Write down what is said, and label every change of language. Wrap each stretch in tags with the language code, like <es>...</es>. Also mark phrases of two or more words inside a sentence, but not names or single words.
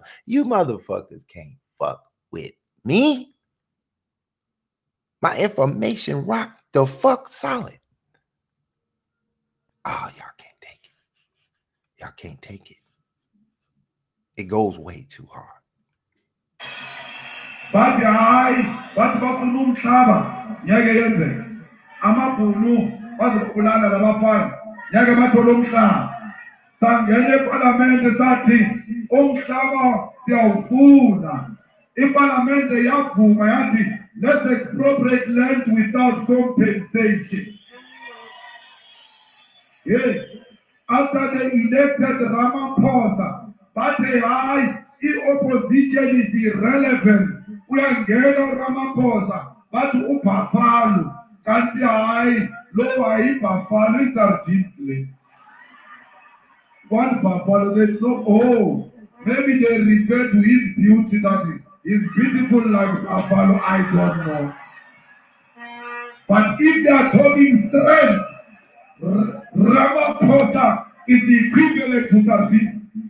<en>You motherfuckers can't fuck with me. My information rock the fuck solid. Oh, y'all can't take it. Y'all can't take it. It goes way too hard.</en> <zu>Bathi hayi bathi bafuna umhlaba ngeke yenzeke amabhunu bazobulala labafana ngeke bathole umhlaba sangena eParliamente sathi umhlaba siyawufuna iParliamente yavuma yathi</zu> <en>let's expropriate land without compensation. Yeah. After they elected Ramaphosa,</en> <zu>bathi hayi</zu> <en>i-opposition is irrelevant.</en> <zu>Uyangena Ramaphosa bathi uBhafalo kanti hayi lo hayibhafalo isardines le.</zu> <en>One buffalo, there's no, oh, maybe they refer to his beauty that is beautiful like buffalo, I don't know. But if they are talking strength, Ramaphosa is equivalent to sardines.</en>